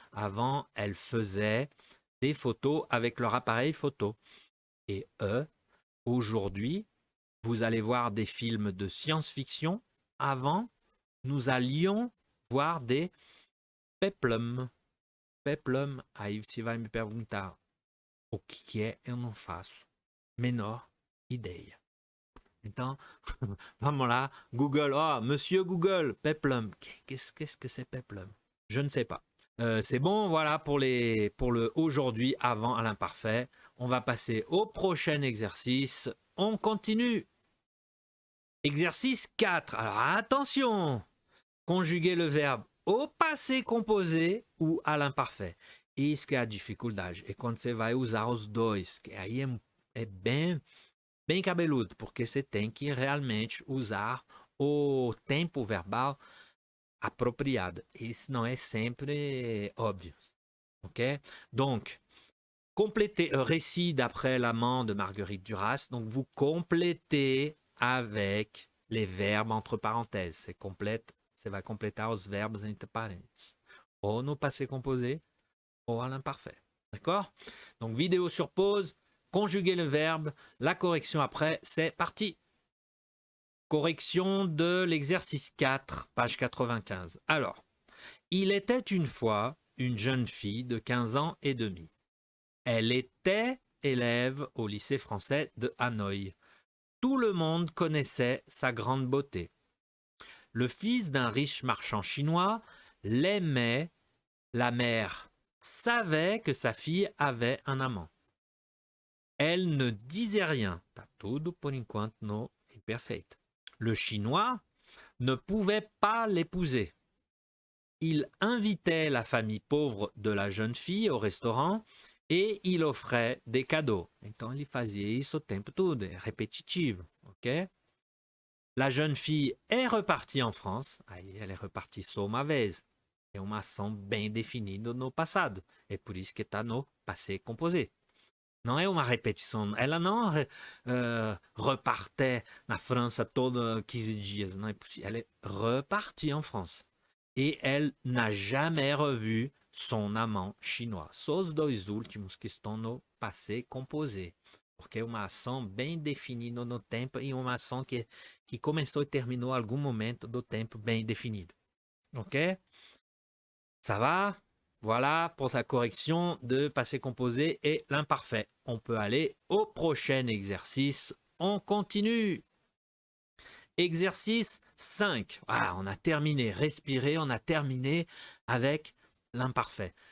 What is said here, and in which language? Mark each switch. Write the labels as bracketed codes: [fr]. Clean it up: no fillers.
[fr] Avant, elles faisaient des photos avec leur appareil photo. Et E. Aujourd'hui, vous allez voir des films de science-fiction. Avant, nous allions voir des peplum. [pt] Peplum, aí você vai me perguntar o que é, eu não faço menor ideia. Então, vamos lá, [fr] Google, oh, monsieur Google, peplum, qu'est-ce que c'est peplum? Je ne sais pas. C'est bon, voilà, pour le aujourd'hui, avant à l'imparfait. On va passer au prochain exercice. On continue. Exercice 4. Alors, attention, conjuguer le verbe au passé composé ou à l'imparfait. [pt] Isso que é a dificuldade. É quando você vai usar os dois. Que aí é bem cabeludo, porque você tem que realmente usar o tempo verbal apropriado. Isso não é sempre óbvio. Ok? [fr] Donc, complétez récit d'après l'amant de Marguerite Duras. Donc, vous complétez avec les verbes entre parenthèses. [pt] Você vai completar os verbos entre parênteses. Ou no [fr] passé composé, ou à l'imparfait. D'accord? Donc, vidéo sur pause, conjuguer le verbe, la correction après, c'est parti. Correction de l'exercice 4, page 95. Alors, Il était une fois une jeune fille de 15 ans et demi. Elle était élève au lycée français de Hanoï. Tout le monde connaissait sa grande beauté. Le fils d'un riche marchand chinois l'aimait. La mère savait que sa fille avait un amant. Elle ne disait rien. [pt] Tá tudo por enquanto no imperfeito. [fr] Le chinois ne pouvait pas l'épouser. Il invitait la famille pauvre de la jeune fille au restaurant et il offrait des cadeaux. [pt] Então ele fazia isso o tempo todo, é repetitivo, ok? [fr] La jeune fille est repartie en France. [pt] Aí ela é repartie só uma vez. É uma ação bem definida no passado. É por isso que está no passé composé. Não é uma repetição. Ela não repartait na França todos 15 dias. Não é possível. [fr] Elle est repartie en France. Et elle n'a jamais revu son amant chinois. [pt] Só os dois últimos que estão no passé composé. Porque é uma ação bem definida no tempo e uma ação que começou e terminou em algum momento do tempo bem definido. [fr] Ok? Ça va? Voilà pour sa correction de passé composé et l'imparfait. On peut aller au prochain exercice. On continue. Exercice 5. Voilà, on a terminé. Respirer, on a terminé avec l'imparfait.